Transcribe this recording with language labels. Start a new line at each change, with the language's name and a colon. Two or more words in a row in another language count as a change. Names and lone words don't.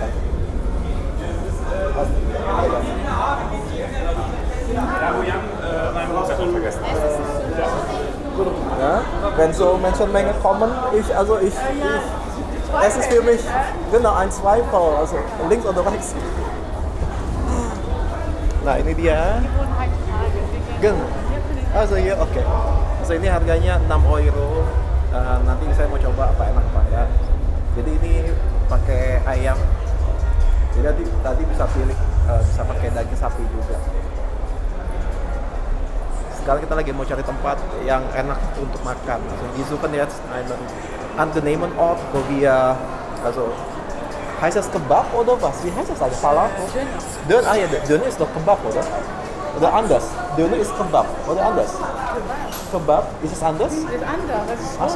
German: Ja, wenn so Menschenmenge kommen, ich es ist für mich genau ein Zweifel, also links oder rechts.
Indonesian: Nah ini dia.
German: Genau. Also hier
Indonesian: oke. So ini harganya 6 euro. Nanti saya mau coba apa enak Pak ya. Jadi ini pakai ayam. Jadi tadi bisa pilih bisa pakai daging sapi juga. Sekarang kita lagi mau cari tempat yang enak untuk makan.
German: Also die suchen jetzt einen angenehmen Ort, wo wir also heißt das Kebab oder was? Wie heißt das eigentlich? Falafel? Döner. Ah ja, Döner ist doch Kebab, oder? Oder anders? Döner ist Kebab, oder anders? Kebab, ist es anders? Ist anders, so.